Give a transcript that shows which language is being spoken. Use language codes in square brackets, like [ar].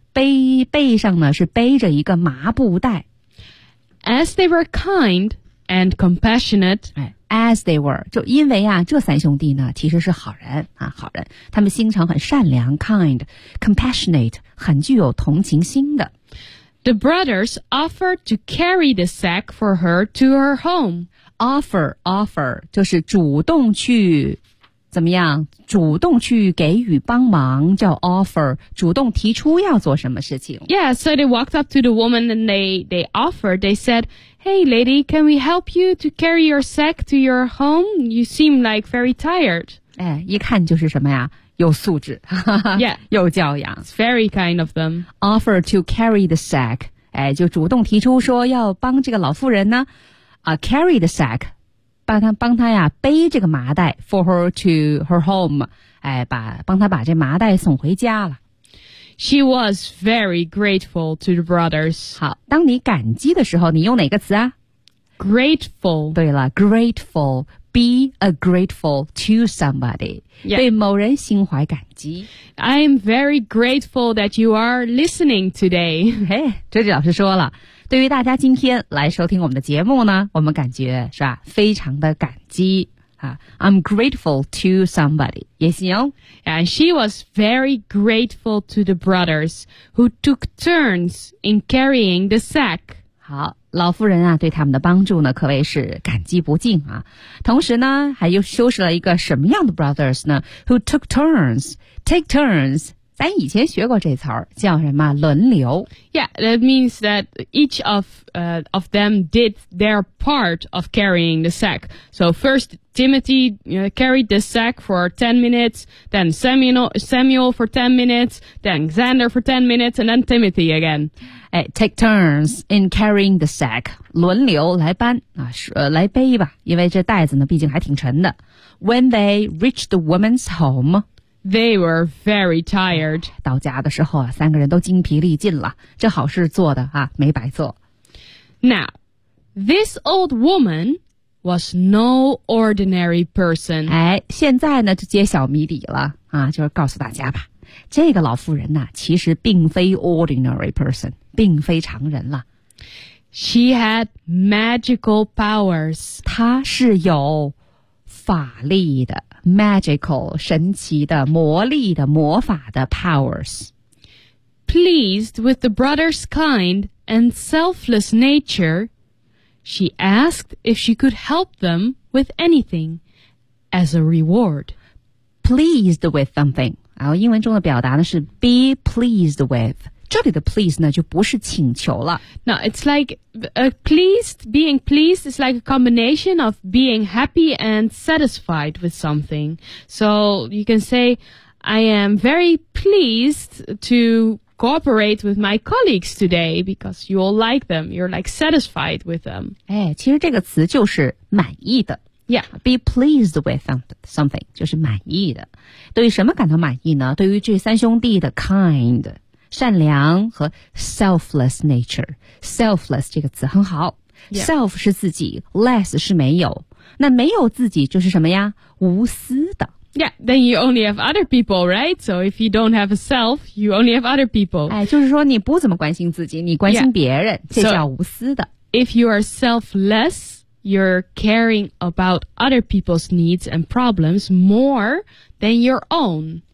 [zh] 背上呢是背着一个麻布袋 [en] As they were kind and compassionate [zh] As they were 就因为啊这三兄弟呢其实是好人啊好人他们心肠很善良 [en] kind compassionate [zh] 很具有同情心的 [en] The brothers offered to carry the sack for her to her home [zh] Offer 就是主动去怎么样主动去给予帮忙叫 offer 主动提出要做什么事情 [en] Yeah, so they walked up to the woman and they offered They said, hey lady, can we help you to carry your sack to your home? You seem like very tired [zh] 哎，一看就是什么呀有素质 [en] Yeah [zh] 有教养 [en] It's very kind of them Offer to carry the sack [zh] 哎，就主动提出说要帮这个老妇人呢、 [en] carry the sack [zh] 帮他呀背这个麻袋 [en] for her to her home [zh] 哎帮他把这麻袋送回家了 [en] She was very grateful to the brothers [zh] 好当你感激的时候你用哪个词啊 [en] Grateful [zh] 对了 [en] grateful Be a grateful to somebody、 yeah. [zh] 对某人心怀感激 [en] I am very grateful that you are listening today [zh] 嘿周杰老师说了对于大家今天来收听我们的节目呢我们感觉是吧非常的感激、 [en] I'm grateful to somebody [zh] 也行 [en] And she was very grateful to the brothers who took turns in carrying the sack [zh] 好老夫人啊，对他们的帮助呢，可谓是感激不尽啊。同时呢，还又修饰了一个什么样的 brothers 呢 ？ [en] Who took turns? Take turns. [zh] 咱以前学过这词儿，叫什么？轮流。 [en] Yeah, that means that each of them did their part of carrying the sack. So first Timothy carried the sack for 10 minutes, then Samuel for 10 minutes, then Xander for 10 minutes, and then Timothy again. Take turns in carrying the sack. [zh] 轮流来搬啊，来背吧，因为这袋子呢，毕竟还挺沉的。 [en] When they reached the woman's home, they were very tired. [zh] 到家的时候啊，三个人都精疲力尽了。这好事做的啊，没白做。 [en] Now, this old woman was no ordinary person. [zh] 现在呢就揭晓谜底了啊，就是告诉大家吧，这个老妇人呢，其实并非 [en] ordinary person。 [zh] 并非常人了。 [en] She had magical powers. [zh] 她是有法力的 ,magical, 神奇的魔力的魔法的 powers. [en] Pleased with the brother's kind and selfless nature, she asked if she could help them with anything as a reward. Pleased with something. [zh] 然后英文中的表达呢是 [en] be pleased with. [zh] 这里的 please 呢，就不是请求了。 [en] No, it's like pleased. Being pleased is like a combination of being happy and satisfied with something. So you can say, I am very pleased to cooperate with my colleagues today because you all like them. You're like satisfied with them. [zh] 其实这个词就是满意的。 [en] Yeah, be pleased with something [zh] 就是满意的。对于什么感到满意呢？对于这三兄弟的 kind。善良和 [en] selfless nature. [zh] Selfless 这个词很好、 [en] yeah. [zh] Self 是自己 Less 是没有那没有自己就是什么呀无私的 [en] Yeah, then you only have other people, right? So if you don't have a self, you only have other people. [zh] 就是说你不怎么关心自己你关心别人、 [en] yeah. [zh] 这叫无私的 [en] so, If you are selfless, you're caring about other people's needs and problems more than your own.